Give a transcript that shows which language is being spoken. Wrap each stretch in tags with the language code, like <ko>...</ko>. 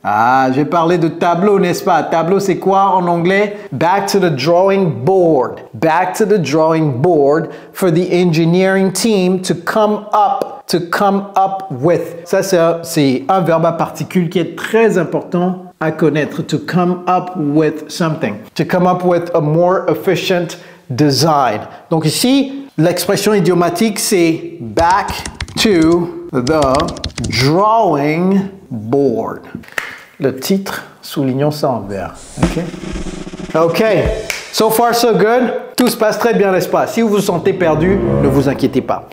<fr>Ah, j'ai parlé de tableau, n'est-ce pas? Tableau, c'est quoi en anglais?</fr> <en>Back to the drawing board. Back to the drawing board for the engineering team to come up with.</en> <fr>Ça, c'est un verbe à particules qui est très important à connaître.</fr> <en>To come up with something. To come up with a more efficient design.</en> <fr>Donc ici, l'expression idiomatique, c'est</fr> <en>back to the drawing board.</en> <fr>Le titre, soulignons ça en vert. OK.</fr> <en>So far, so good.</en> <fr>Tout se passe très bien, n'est-ce pas? Si vous vous sentez perdu, ne vous inquiétez pas.</fr>